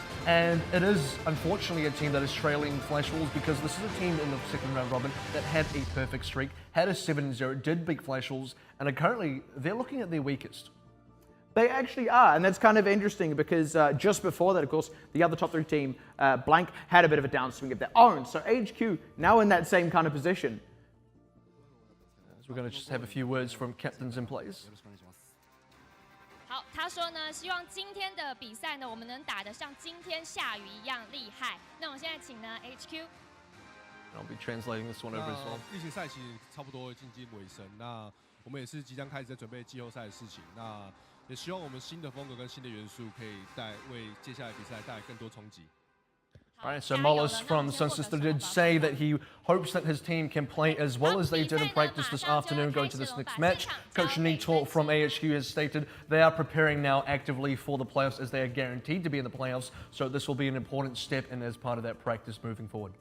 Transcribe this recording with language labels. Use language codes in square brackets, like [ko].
[en] And it is, unfortunately, a team that is trailing Flash Wolves, because this is a team in the second round robin that had a perfect streak, had a 7-0, did beat Flash Wolves, and are currently, they're looking at their weakest. They actually are, and that's kind of interesting because just before that, of course, the other top 3 team, Blank, had a bit of a downswing of their own. So AHQ now in that same kind of position. So we're going to just have a few words from captains in place. [zh] 好，他说呢，希望今天的比赛呢，我们能打得像今天下雨一样厉害。那我们现在请呢 HQ。 [en] I'll be translating this one over as well. [zh] 例行赛其实差不多接近尾声，那我们也是即将开始在准备季后赛的事情。那也希望我们新的风格跟新的元素可以为接下来比赛带来更多冲击。 [en] All right, so Mollis from SunSister did say that he hopes that his team can play as well as they did in practice this afternoon going to this next match. Coach Nito from AHQ has stated they are preparing now actively for the playoffs, as they are guaranteed to be in the playoffs. So this will be an important step in as part of that practice moving forward.